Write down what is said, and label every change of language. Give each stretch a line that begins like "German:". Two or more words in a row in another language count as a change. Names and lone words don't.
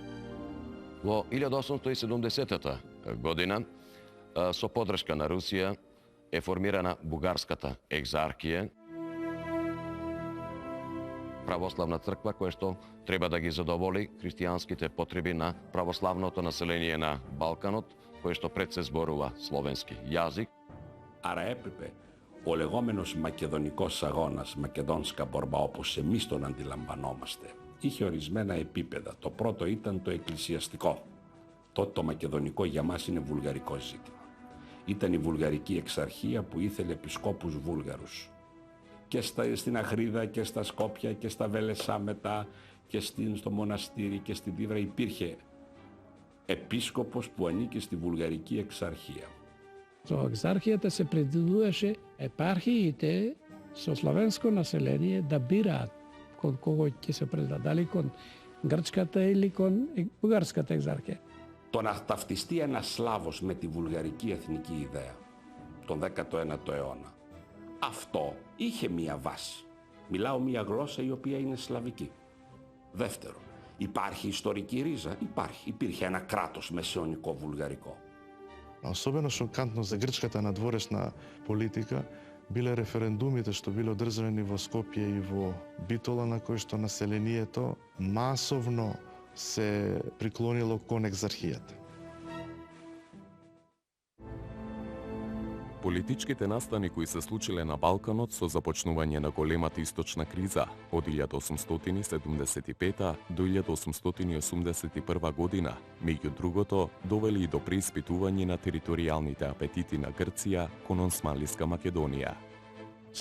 Macedonian: Во 1870 година, со подршка на Русија, е формирана Бугарската екзархија, православна црква која што треба да ги задоволи христијанските потреби на православното население на Балканот, кое што пред се зборува словенски јазик.
Greek: Άρα έπρεπε ο λεγόμενος μακεδονικός αγώνας,
Macedonian: македонска борба,
Greek: όπως εμείς τον αντιλαμβανόμαστε, είχε ορισμένα επίπεδα. Το πρώτο ήταν το εκκλησιαστικό. Τότε το μακεδονικό για μας είναι βουλγαρικό ζήτημα. Ήταν η βουλγαρική εξαρχία που ήθελε επισκόπους Βούλγαρους. Και στην Αχρίδα και στα Σκόπια και στα Βέλεσσα μετά και στο μοναστήρι και στην Δίβρα υπήρχε επίσκοπος που ανήκε στη βουλγαρική εξαρχία.
Macedonian: Со екзархијата се предвидуваше епархиите со славенско население да бираат кон кого ќе се предадат, дали кон грчката или кон бугарската екзархија.
Greek: Το να ταυτιστεί ένας Σλάβος με τη βουλγαρική εθνική ιδέα τον 19ο αιώνα, αυτό είχε μία βάση. Μιλάω μία γλώσσα η οποία είναι σλαβική. Δεύτερο, υπάρχει ιστορική ρίζα? Υπάρχει. Υπήρχε ένα κράτος μεσαιωνικό βουλγαρικό.
Macedonian: Особено шокантно за грчката надворешна политика биле референдумите што биле одржани во Скопје и во Битола, на кои што населението масовно се приклонило кон екзархијата. Политичките настани кои се случиле на Балканот со започнување на големата источна криза од 1875 до 1881 година, меѓу другото, довели и до преиспитување на територијалните апетити на Грција кон Османлиска Македонија.